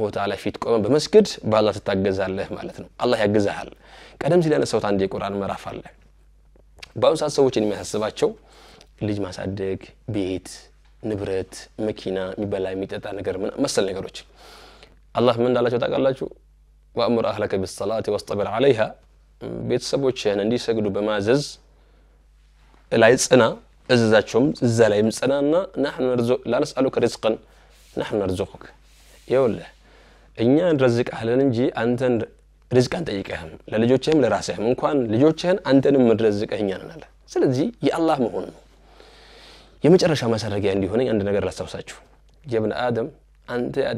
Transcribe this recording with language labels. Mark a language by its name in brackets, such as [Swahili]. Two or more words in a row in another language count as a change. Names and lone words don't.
[Arabic] وتعالى [Amharic] ፊት ቆመ በመስጊድ በአላህ ተታገዛለህ ማለት ነው አላህ ያግዛሃል ቀደም ሲል ያነሳው አንድ የቁርአን ምዕራፍ አለ ባውሳ ሰዎችን የሚያሳስባቸው ልጅ ማሳደግ ቤት ንብረት መኪና የሚበላ የሚጠጣ ነገር መሰል ነገሮች አላህ ምን እንዳላቸው ታውቃላችሁ [Arabic] وأمر أهلك بالصلاة واصطبر عليها [Amharic] ቤተሰቦችህን እንዲሰግዱ በማዘዝ ላይ ጽና እዛቸውም እዛ ላይም ጽናና [Arabic] نحن نرزق لا نسألك رزقا نحن نرزقك [Amharic] ይኸውልህ እኛ እንረዝቅሃለን እንጂ አንተን ርዝቅን ጠይቀህም ለልጆችህም ለራስህም እንኳን ልጆችህን አንተንም እንረዝቅህኛ ነን አለ ስለዚህ የአላህ መሆን ነው የመጨረሻ ማሰረጊያ እንዲሆነኝ አንድ ነገር ላስታውሳችሁ [Arabic] يابن آدم [Amharic] አንተ አደም